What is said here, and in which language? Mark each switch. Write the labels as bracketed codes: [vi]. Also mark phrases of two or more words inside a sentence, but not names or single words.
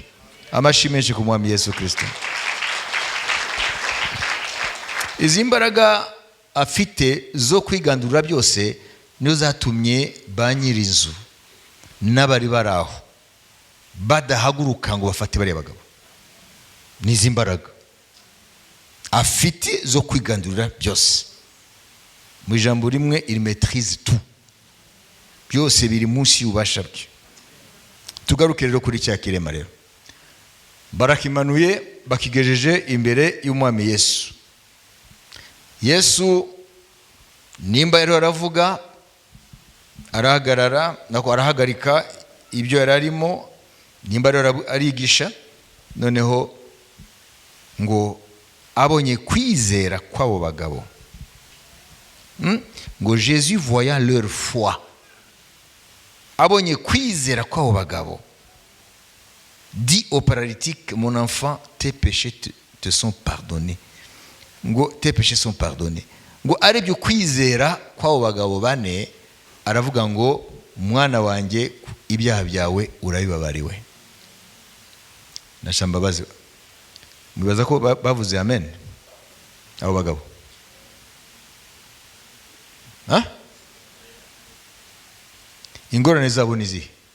[rw] Amashyi menshi ku mwami Yesu Kristo. Izi mbaraga afite zo kwigandurira byose nizo zatumye ba nyir'inzu n'abari baraho badahaguruka ngo bafate bariya bagabo. Nizi mbaraga afite zo kwigandurira byose. Mu ijambo rimwe, [fr] il maîtrise tout. [rw] Byose biri munsi y'ububasha bwe. Tugaruke rero kuri cya kirema rero. Barakimanuye bakigejeje imbere y'umwami Yesu. Yesu nimba rero aravuga, arahagarara, nako arahagarika ibyo yari arimo, nimba rero arigisha, noneho ngo abonye kwizera kw'abo bagabo, ngo [fr] Jésus voyant leur foi, [rw] abonye kwizera kw'abo bagabo, [fr] dit au paralytique, mon enfant, tes péchés te sont pardonnés. Ngo tes péchés sont pardonnés. [rw] Ngo arebye kwizera kw'abo bagabo bane, aravuga ngo mwana wanjye ibyaha byawe urabibabariwe. Nashamba bazi mwibaza ko bavuze amen abo bagabo? Ingorane zabo nizihe?